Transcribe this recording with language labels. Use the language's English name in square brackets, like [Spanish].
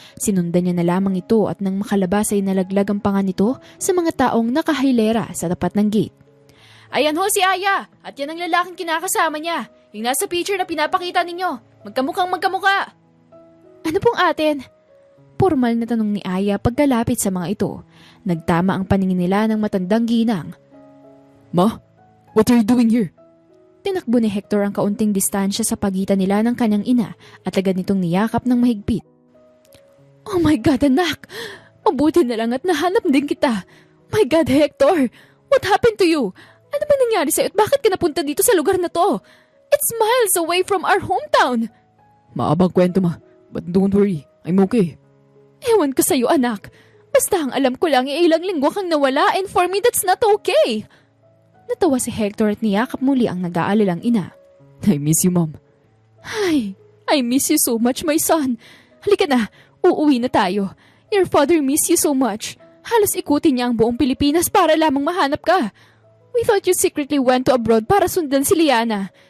[Filipino] Sinundan niya na lamang ito at nang makalabas ay nalaglag ang panga nito sa mga taong nakahilera sa tapat ng gate. Ayan ho si Aya. At yan ang lalaking kinakasama niya. Yung nasa picture na pinapakita ninyo. Magkamukhang magkamukha. Ano pong atin? Formal na tanong ni Aya pagkalapit sa mga ito. Nagtama ang paningin nila ng matandang ginang. [English] Ma, what are you doing here? [Filipino] Tinakbo ni Hector ang kaunting distansya sa pagitan nila ng kanyang ina at agad nitong niyakap ng mahigpit. [English] Oh my God, [Filipino] anak! Mabuti na lang at nahanap din kita. [English] My God, Hector! What happened to you? [Filipino] Ano ba nangyari sa'yo at bakit ka napunta dito sa lugar na to? [English] It's miles away from our hometown! [Filipino] Maabang kwento, ma. [English] But don't worry, I'm okay. [Filipino] Ewan ko sa'yo, anak. Basta ang alam ko lang ilang linggo kang nawala [English] and for me that's not okay. [Filipino] Natawa si Hector at niyakap muli ang nag-aalilang ina. [English] I miss you, Mom. Ay, I miss you so much, my son. [Filipino] Halika na, uuwi na tayo. [English] Your father miss you so much. [Filipino] Halos ikutin niya ang buong Pilipinas para lamang mahanap ka. [English] We thought you secretly went to abroad [Filipino] para sundan si [English] Liana.